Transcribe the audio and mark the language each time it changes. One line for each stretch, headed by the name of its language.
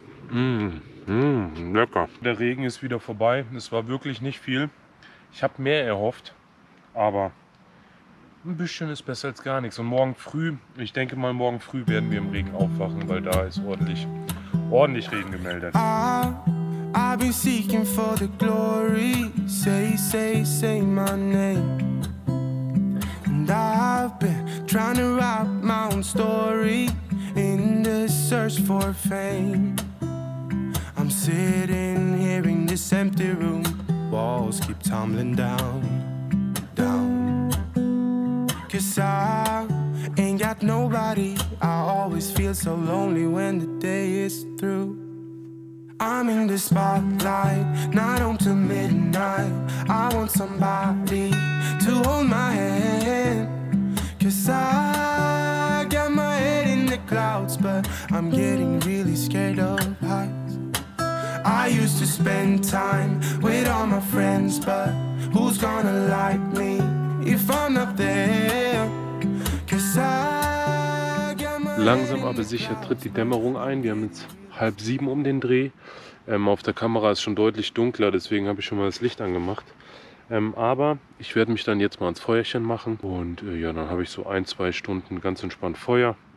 German: Lecker. Der Regen ist wieder vorbei. Es war wirklich nicht viel. Ich habe mehr erhofft, aber ein bisschen ist besser als gar nichts. Und morgen früh, ich denke mal morgen früh werden wir im Regen aufwachen, weil da ist ordentlich Regen gemeldet.
English: I've been seeking for the glory. Say my name. And I've been trying to write my own story in the search for fame. I'm sitting here in this empty room. Walls keep tumbling down. 'Cause I ain't got nobody. I always feel so lonely when the day is through. I'm in the spotlight, night on to midnight. I want somebody to hold my hand. 'Cause I got my head in the clouds, but I'm getting really scared of heights. I used to spend time with all my friends, but who's gonna like me if I'm not there? 'Cause I got my.
German: Langsam aber sicher tritt die Dämmerung ein. Wir haben jetzt 6:30 um den Dreh. Auf der Kamera ist schon deutlich dunkler, deswegen habe ich schon mal das Licht angemacht. Aber ich werde mich dann jetzt mal ans Feuerchen machen und ja, dann habe ich so 1-2 Stunden ganz entspannt Feuer.